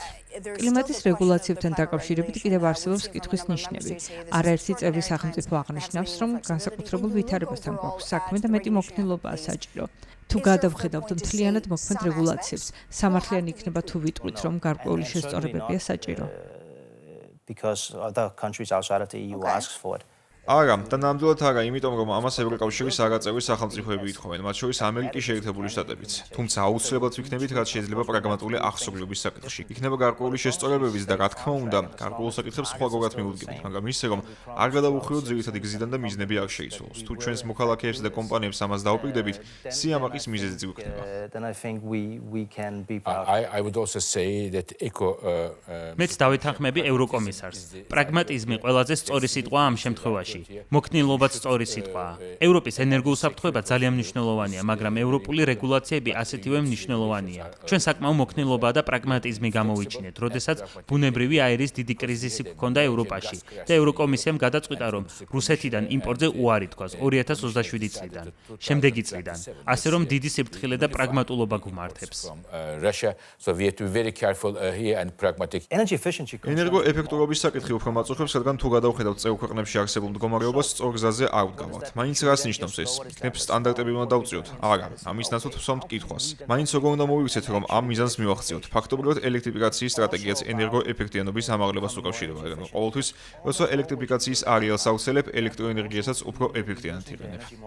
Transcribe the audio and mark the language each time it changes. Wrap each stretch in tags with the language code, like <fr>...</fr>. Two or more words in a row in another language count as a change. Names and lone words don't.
<ka>კლიმატის რეგულაციებთან დაკავშირებით კიდევ არსებობს კითხვის ნიშნები. არაერთი წევრი სახელმწიფო აღნიშნავს, რომ განსაკუთრებულ ვითარებასთან გვაქვს საქმე და მეტი მოქნილობაა საჭირო. თუ გადავხედავთ მთლიანად მოქმედ რეგულაციებს, სამართლიანი იქნება თუ ვიტყვით, რომ გარკვეული შესწორებებია საჭირო.</ka> <en>Because other countries outside of the EU asks for it.</en> <ka>არა, და ნამდვილად არა, იმიტომ რომ ამას ევროკავშირის არაწევრი სახელმწიფოები ითხოვენ, მათ შორის ამერიკის შეერთებული შტატებიც. თუმცა აუცილებლად ვიქნებით, რაც შეიძლება პრაგმატული აღსრულების საკითხში. იქნება გარკვეული შესწორებების და რა თქმა უნდა, გარკვეულ საკითხებს სხვაგვარად მივუდგებით, მაგრამ ისე რომ არ გადავუხვიოთ ძირითადი გზიდან და მიზნები არ შეიცვალოს. თუ ჩვენს მოქალაქეებს და კომპანიებს ამას დაუპირდებით, სიამაყის მიზეზიც გვექნება.</ka> <en>Then I think we can be proud. I would also say that</en> <ka>მეც დავეთანხმები ევროკომისარს. პრაგმატიზმი ყველაზე სწორი სიტყვა ამ შემთხვევაში. მოქნილობაც სწორი სიტყვაა. ევროპის ენერგოუსაფრთხოება ძალიან მნიშვნელოვანია, მაგრამ ევროპული რეგულაციები ასეთივე მნიშვნელოვანია. ჩვენ საკმაო მოქნილობა და პრაგმატიზმი გამოვიჩინეთ, როდესაც ბუნებრივი აირის დიდი კრიზისი გქონდა ევროპაში და ევროკომისიამ გადაწყვიტა, რომ რუსეთიდან იმპორტზე უარი თქვას 2027 წლიდან, შემდეგი წლიდან, ასე რომ დიდი სიფრთხილე და პრაგმატულობა გვმართებს.</ka> <en>Russia, so we have to be very careful here and pragmatic. Energy efficiency.</en> <ka>ენერგოეფექტურობის საკითხი უფრო მაწუხებს, რადგან თუ გადავხედავთ წევრ ქვეყნებში არსებულ მდგომარეობას, სწორ გზაზე არ ვდგავართ. მაინც რას ნიშნავს ეს? იქნებ სტანდარტები უნდა დავწიოთ? არა, ამის ნაცვლად ვსვამთ კითხვას. მაინც როგორ უნდა მოვიქცეთ, რომ ამ მიზანს მივახციოთ? ფაქტობრივად ელექტრიფიკაციის სტრატეგიაც ენერგოეფექტიანობის ამაღლებას უკავშირდება, რადგან ყოველთვის, როცა ელექტრიფიკაციის არეალს ავსელებ, ელექტროენერგიასაც უფრო ეფექტიანად იყენებ.</ka>